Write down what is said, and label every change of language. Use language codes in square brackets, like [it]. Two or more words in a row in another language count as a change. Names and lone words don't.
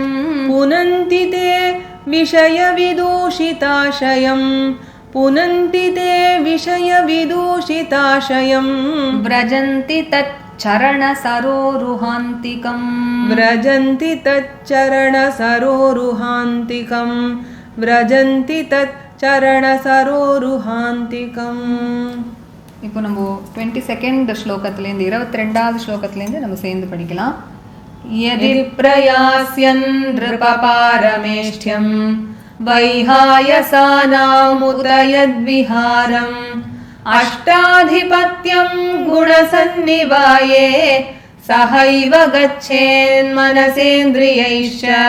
[sa] पुनन्ति ते विषयविदूषिताशयम् पुनन्ति ते विषयविदूषिताशयम् व्रजन्ति तच्चरणसरोरुहान्तिकम् व्रजन्ति तच्चरणसरोरुहान्तिकम् व्रजन्ति तच्चरणसरोरुहान्तिकम् [ta] இப்போ நம்ம 22nd ஸ்லோகத்திலேருந்து 22வது ஸ்லோகத்திலேருந்து நம்ம சேர்ந்து படிக்கலாம். [sa] यदि प्रयास्यन् नृपपारमेष्ठ्यम् वैहायसानामुत यद्विहारम् अष्टाधिपत्यं गुणसन्निवाये सहैव गच्छेन्मनसेन्द्रियैश्च